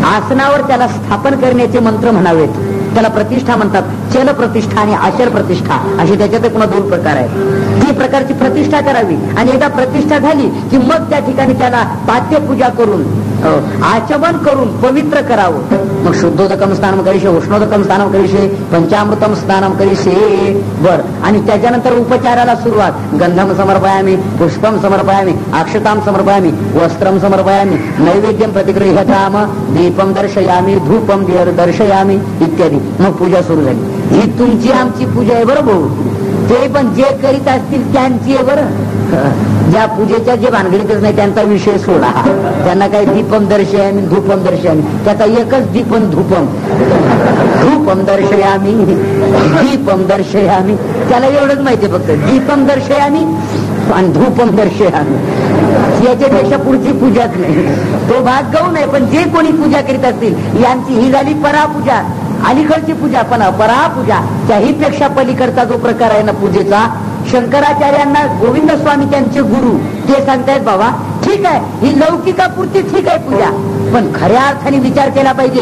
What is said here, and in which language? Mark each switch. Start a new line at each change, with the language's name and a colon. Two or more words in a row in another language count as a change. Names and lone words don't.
Marathi: आसनावर त्याला स्थापन करण्याचे मंत्र म्हणावेत. त्याला प्रतिष्ठा म्हणतात. चल प्रतिष्ठा आणि आचर प्रतिष्ठा असे त्याच्यात पुन्हा 2 प्रकार आहेत. ती प्रकारची प्रतिष्ठा करावी आणि एकदा प्रतिष्ठा झाली की मग त्या ठिकाणी त्याला पाद्यपूजा करून आचमन करून पवित्र करावं.
Sanskrit: मग शुद्धोदकम स्नानम करिष्ये, उष्णोदकम स्नानम करिष्ये, पंचामृतम स्नानम करिष्ये.
Marathi: बर, आणि त्याच्यानंतर उपचाराला सुरुवात.
Sanskrit: गंधम समर्पयामी, पुष्पम समर्पयामी, अक्षताम समर्पयामी, वस्त्रम समर्पयामी, नैवेद्यम प्रतिगृह्यताम, दीपम दर्शयामी, धूपम दर्शयामी इत्यादी.
Marathi: मग पूजा सुरू झाली. ही तुमची आमची पूजा आहे बरं भाऊ. ते पण जे करीत असतील त्यांची आहे बरं. ज्या पूजेच्या जे भानगडीतच नाही त्यांचा विषय सोडा. त्यांना काही
Sanskrit: दीपम दर्शयामी, धूपम दर्शयामी,
Marathi: त्याचा एकच
Sanskrit: दीपम धूपम. धूपम दर्शयामी, दीपम दर्शयामी,
Marathi: त्याला एवढंच माहिती फक्त.
Sanskrit: दीपम दर्शयामी
Marathi: आणि
Sanskrit: धूपम दर्शयामी,
Marathi: याच्यापेक्षा पुढची पूजाच नाही. तो भाग गौण आहे. पण जे कोणी पूजा करीत असतील यांची ही झाली परापूजा, अलीकडची पूजा. पण परापूजा त्याही पेक्षा पलीकडचा जो प्रकार आहे ना पूजेचा, शंकराचार्यांना गोविंद स्वामी त्यांचे गुरु ते सांगतायत बाबा ठीक आहे ही लौकिकापुरती ठीक आहे पूजा, पण खऱ्या अर्थाने विचार केला पाहिजे.